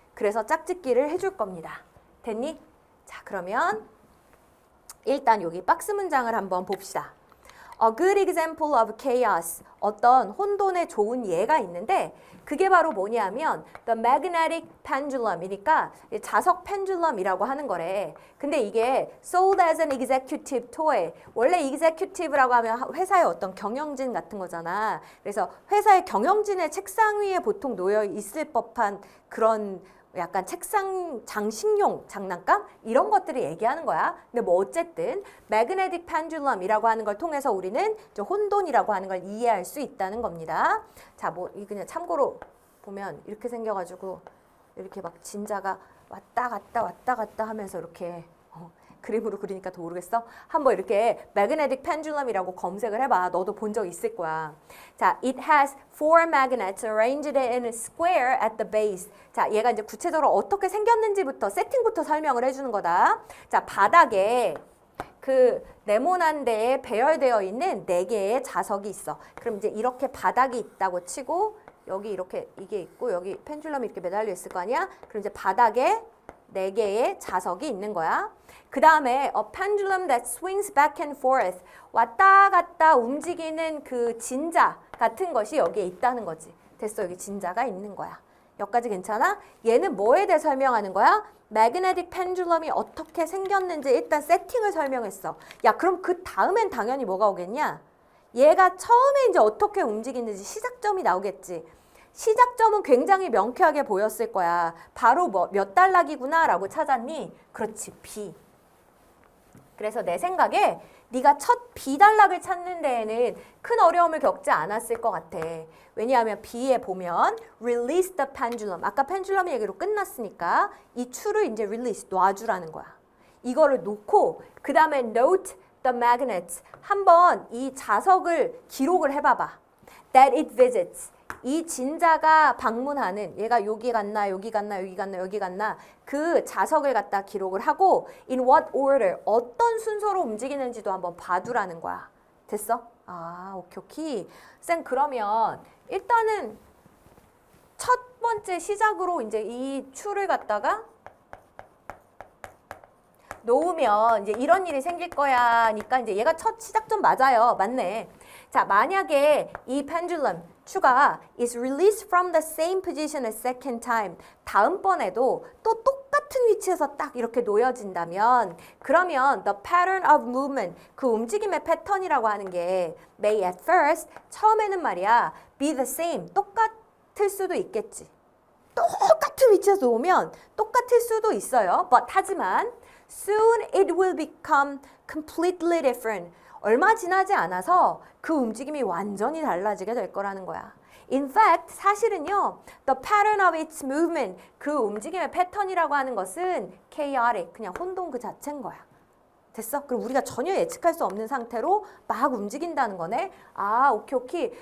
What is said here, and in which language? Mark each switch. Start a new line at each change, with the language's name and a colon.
Korean: 그래서 짝짓기를 해줄 겁니다. 됐니? 자, 그러면 일단 여기 박스 문장을 한번 봅시다.
English: A good example of chaos.
Korean: 어떤 혼돈의 좋은 예가 있는데 그게 바로 뭐냐면
English: the magnetic pendulum
Korean: 이니까 자석 펜줄럼이라고 하는 거래. 근데 이게
English: sold as an executive toy.
Korean: 원래 executive라고 하면 회사의 어떤 경영진 같은 거잖아. 그래서 회사의 경영진의 책상 위에 보통 놓여 있을 법한 그런 약간 책상 장식용 장난감 이런 것들을 얘기하는 거야. 근데 뭐 어쨌든 magnetic pendulum이라고 하는 걸 통해서 우리는 혼돈이라고 하는 걸 이해할 수 있다는 겁니다. 자, 뭐 이 그냥 참고로 보면 이렇게 생겨가지고 이렇게 막 진자가 왔다 갔다 하면서 이렇게 그림으로 그리니까 더 모르겠어? 한번 이렇게 magnetic pendulum이라고 검색을 해봐. 너도 본 적 있을 거야.
English: 자, it has four magnets arranged in a square at the base.
Korean: 자, 얘가 이제 구체적으로 어떻게 생겼는지부터 세팅부터 설명을 해주는 거다. 자, 바닥에 그 네모난 데에 배열되어 있는 4개의 자석이 있어. 그럼 이제 이렇게 바닥이 있다고 치고 여기 이렇게 이게 있고 여기 펜줄럼이 이렇게 매달려 있을 거 아니야? 그럼 이제 바닥에 4개의 자석이 있는 거야.
English: 그 다음에 a pendulum that swings back and forth.
Korean: 왔다 갔다 움직이는 그 진자 같은 것이 여기에 있다는 거지. 됐어. 여기 진자가 있는 거야. 여기까지 괜찮아? 얘는 뭐에 대해 설명하는 거야? magnetic pendulum이 어떻게 생겼는지 일단 세팅을 설명했어. 야, 그럼 그 다음엔 당연히 뭐가 오겠냐? 얘가 처음에 이제 어떻게 움직이는지 시작점이 나오겠지. 시작점은 굉장히 명쾌하게 보였을 거야. 바로 몇 단락이구나 라고 찾았니? 그렇지, B. 그래서 내 생각에 네가 첫 B 단락을 찾는 데에는 큰 어려움을 겪지 않았을 것 같아. 왜냐하면 B에 보면
English: release the pendulum.
Korean: 아까 펜줄럼 얘기로 끝났으니까 이 추를 이제 release, 놔주라는 거야. 이거를 놓고 그 다음에
English: note the magnets.
Korean: 한번 이 자석을 기록을 해봐봐.
English: that it visits.
Korean: 이 진자가 방문하는 얘가 여기 갔나 여기 갔나 여기 갔나 여기 갔나 그 자석을 갖다 기록을 하고
English: in what order
Korean: 어떤 순서로 움직이는지도 한번 봐두라는 거야. 됐어? 아, 오케이. 쌤 그러면 일단은 첫 번째 시작으로 이제 이 추를 갖다가 놓으면 이제 이런 일이 생길 거야니까 이제 얘가 첫 시작점 맞아요. 맞네.
English: 자, 만약에 이 pendulum 추가 is released from the same position a second time.
Korean: 다음번에도 또 똑같은 똑같은 위치에서 딱 이렇게 놓여진다면 그러면
English: the pattern of movement,
Korean: 그 움직임의 패턴이라고 하는 게
English: may at first,
Korean: 처음에는 말이야
English: be the same,
Korean: 똑같을 수도 있겠지. 똑같은 위치에서 오면 똑같을 수도 있어요.
English: But
Korean: 하지만
English: soon it will become completely different.
Korean: 얼마 지나지 않아서 그 움직임이 완전히 달라지게 될 거라는 거야.
English: In fact,
Korean: 사실은요,
English: the pattern of its movement,
Korean: 그 움직임의 패턴이라고 하는 것은 chaotic, 그냥 혼돈 그 자체인 거야. 됐어? 그럼 우리가 전혀 예측할 수 없는 상태로 막 움직인다는 거네. 아, 오케이.